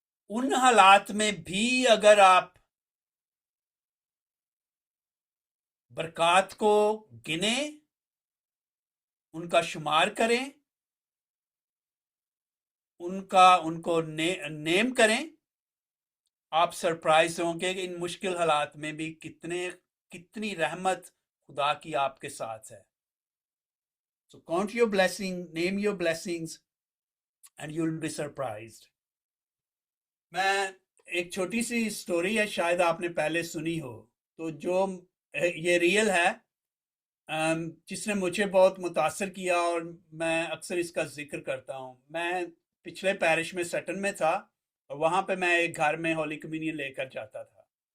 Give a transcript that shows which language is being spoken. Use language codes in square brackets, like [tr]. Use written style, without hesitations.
[hi] उन हालात में भी अगर आप बरक़ात को गिने, उनका शुमार करें, उनको नेम करें, आप सरप्राइज होंगे कि इन मुश्किल हालात में भी कितनी रहमत खुदा की आपके साथ है। [en] So count your blessing, name your blessings and you'll be surprised. [hi] मैं एक छोटी सी स्टोरी है, शायद आपने पहले सुनी हो, तो जो ये रियल है, जिसने मुझे बहुत मुतासर किया और मैं अक्सर इसका जिक्र करता हूँ। मैं पिछले पैरिश में सटन में था और वहाँ पे मैं एक घर में होली कम्युनियन लेकर जाता था।